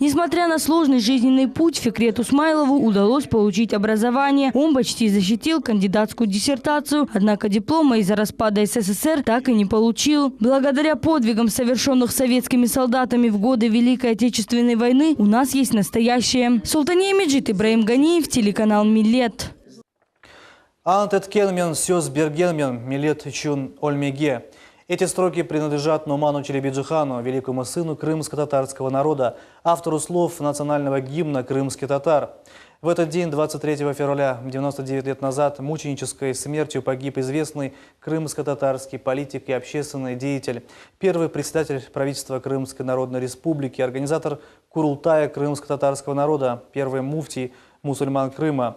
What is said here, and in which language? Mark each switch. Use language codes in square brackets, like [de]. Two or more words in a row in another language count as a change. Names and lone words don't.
[ru] Несмотря на сложный жизненный путь, Фикрету Смайлову удалось получить образование. Он почти защитил кандидатскую диссертацию, однако диплома из-за распада СССР так и не получил. Благодаря подвигам, совершенных советскими солдатами в годы Великой Отечественной войны, у нас есть настоящее. Султания Меджид, Ибраим Ганиев, телеканал «Милет». [crh] Антеткенмен сёсбергенмен милет чун ольмеге. [ru] Эти строки принадлежат Нуману Челебиджихану, великому сыну крымско-татарского народа, автору слов национального гимна «Крымский татар». В этот день, 23 февраля, 99 лет назад, мученической смертью погиб известный крымско-татарский политик и общественный деятель, первый председатель правительства Крымской Народной Республики, организатор Курултая крымско-татарского народа, первый муфтий мусульман Крыма.